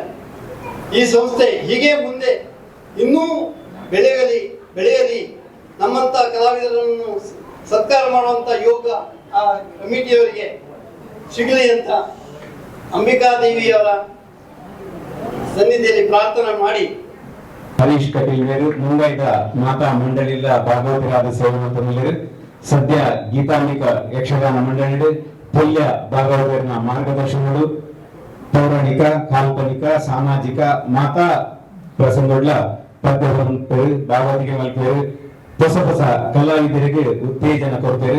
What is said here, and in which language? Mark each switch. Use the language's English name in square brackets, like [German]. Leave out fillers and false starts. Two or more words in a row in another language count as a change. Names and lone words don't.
[Kannada] ಈ ಸಂಸ್ಥೆ ಹೀಗೆ ಮುಂದೆ ಇನ್ನೂ ಬೆಳೆಯಲಿ ನಮ್ಮಂತ ಕಲಾವಿದರನ್ನು ಸತ್ಕಾರ ಮಾಡುವಂತ ಯೋಗ ಆ ಕಮಿಟಿಯವರಿಗೆ ಸಿಗಲಿ ಅಂತ ಅಂಬಿಕಾದೇವಿಯವರ ಸನ್ನಿಧಿಯಲ್ಲಿ ಪ್ರಾರ್ಥನೆ ಮಾಡಿ [Tulu] ಹರೀಶ್ ಕಟೀಲ್ ಮೇರು ಮುಂಬೈದ ಮಾತಾ ಮಂಡಳಿಯ ಭಾಗವತರಾದ ಸೇವೆ ಮತ್ತು ಸದ್ಯ ಗೀತಾಂಬಿಕ ಯಕ್ಷಗಾನ ಮಂಡಳಿ ಪುಲ್ಯ ಭಾಗವತರನ ಮಾರ್ಗದರ್ಶನಗಳು ಪೌರಾಣಿಕ ಕಾಲ್ಪನಿಕ ಸಾಮಾಜಿಕ ಮಾತಾ ಪ್ರಸಂಗಗಳ ಪದ್ಯ ಭಾಗವತಿಗೆ ಮಲ್ಪೇರು ಹೊಸ ಕಲಾವಿದರಿಗೆ ಉತ್ತೇಜನ ಕೊಡ್ತೇವೆ.